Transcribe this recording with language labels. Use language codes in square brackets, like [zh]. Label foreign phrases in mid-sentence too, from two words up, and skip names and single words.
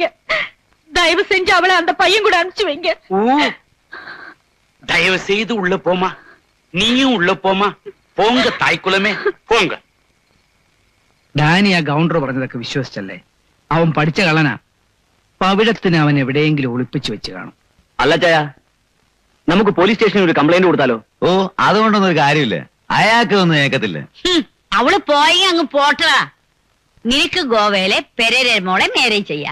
[ta] தயவு செஞ்சு அவளை அந்த பையன் கூட அனுப்பிச்சு வைங்க. தயவு செய்து உள்ள போமா, நீயும் உள்ள போமா. போங்க தாய்க்குலமே, போங்க. [ml] ഡാനി ആ ഗൗണ്ടർ പറഞ്ഞതൊക്കെ വിശ്വസിച്ചല്ലേ? അവൻ പഠിച്ച കള്ളനാ. പവിഴത്തിന് അവൻ എവിടെയെങ്കിലും ഒളിപ്പിച്ചു വെച്ച് കാണും. അല്ല ചായ, നമുക്ക് പോലീസ് സ്റ്റേഷനിൽ ഒരു കംപ്ലൈന്റ് കൊടുത്താലോ? ഓ, അതുകൊണ്ടൊന്നും ഒരു കാര്യമില്ല, അയാൾക്ക് ഒന്നും ഏക്കത്തില്ല. അവള് പോയി അങ്ങ് പോട്ടാ. നിനക്ക് ഗോവയിലെ പെരേര മോളെ നേരെ ചെയ്യാ.